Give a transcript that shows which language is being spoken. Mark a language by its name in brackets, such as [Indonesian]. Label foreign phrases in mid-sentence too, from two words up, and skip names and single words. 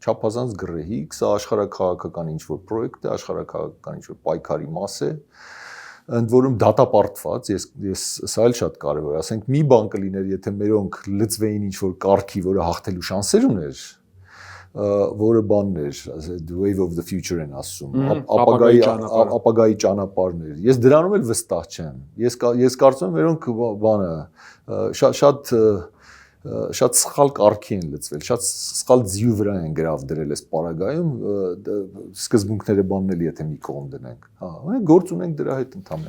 [Armenian] սա աշխարհաքաղաքական ինչ-որ պրոյեկտ է, աշխարհաքաղաքական ինչ-որ պայքարի մաս է, ընդ որում դատապարտված, ես սա էլ շատ կարևոր է, ասենք մի բան կլիներ, եթե մերոնք լծվեին ինչ-որ կարգի, որը հաղթելու շանսեր ուներ, որը բանն էր, [English] the wave of the future [Armenian] են ասում, ապագայի ճանապարհներ։ Ես դրանում էլ վստահ չեմ։ Ես կարծում եմ, մերոնք բանը շատ սխալ կարգի են լծվել, շատ սխալ ձիու վրա են գրավ դրել այս պարագայում, սկզբունքները բանն էլ եթե մի կողմ դնենք, հա, մենք գործ ունենք դրա հետ ընդհանրապես։